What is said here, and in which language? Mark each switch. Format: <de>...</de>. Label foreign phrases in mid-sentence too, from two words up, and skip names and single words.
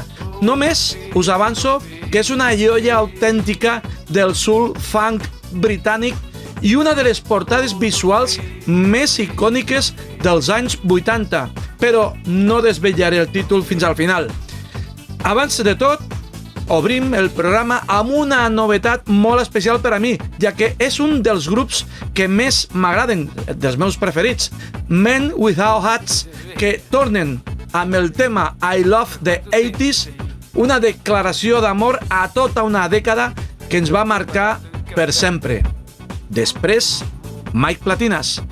<ca>Només us avanço que és una joia autèntica del soul funk britànic i una de les portades visuals més icòniques dels anys 80, però no desvetllaré el títol fins al final. Abans de tot, obrim el programa amb una novetat molt especial per a mi, ja que és un dels grups que més m'agraden, dels meus preferits, Men Without Hats, que tornen amb el tema I Love the 80s, una declaració d'amor a tota una dècada que ens va marcar per sempre. Després, Mike Platinas.</ca>